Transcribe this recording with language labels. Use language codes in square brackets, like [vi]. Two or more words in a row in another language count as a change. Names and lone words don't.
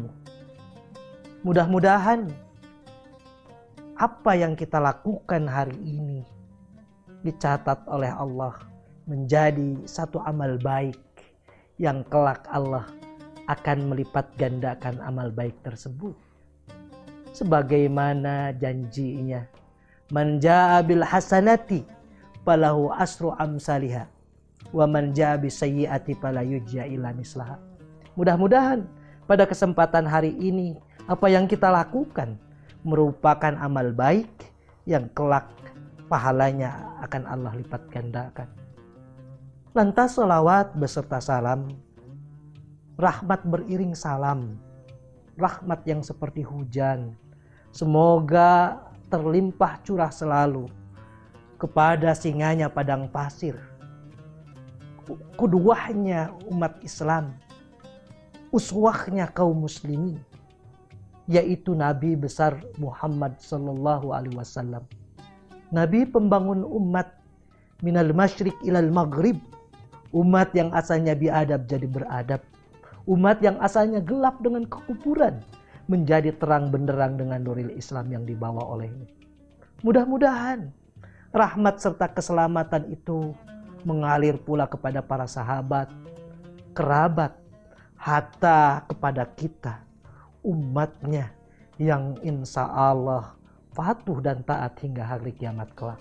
[id] Mudah-mudahan apa yang kita lakukan hari ini dicatat oleh Allah menjadi satu amal baik yang kelak Allah akan melipat gandakan amal baik tersebut. Sebagaimana janjinya, [ar] من جاء بالحسنة فله عشر أمثالها ومن جاء بالسيئة فلا يجزى إلا مثلها. [id] Mudah-mudahan pada kesempatan hari ini apa yang kita lakukan merupakan amal baik yang kelak pahalanya akan Allah lipat gandakan. Lantas salawat beserta salam, rahmat beriring salam, rahmat yang seperti hujan, semoga terlimpah curah selalu kepada singanya padang pasir, kuduahnya umat Islam, uswahnya kaum muslimin, yaitu Nabi besar Muhammad [ar] صلى الله عليه وسلم. [id] Nabi pembangun umat [ar] من المشرق إلى المغرب, [id] umat yang asalnya biadab jadi beradab, umat yang asalnya gelap dengan kekufuran menjadi terang benderang dengan [ar] نور الإسلام [id] yang dibawa olehnya. Mudah-mudahan rahmat serta keselamatan itu mengalir pula kepada para sahabat, kerabat, hatta kepada kita, umatnya yang [ar] إن شاء الله [id] patuh dan taat hingga hari kiamat kelak.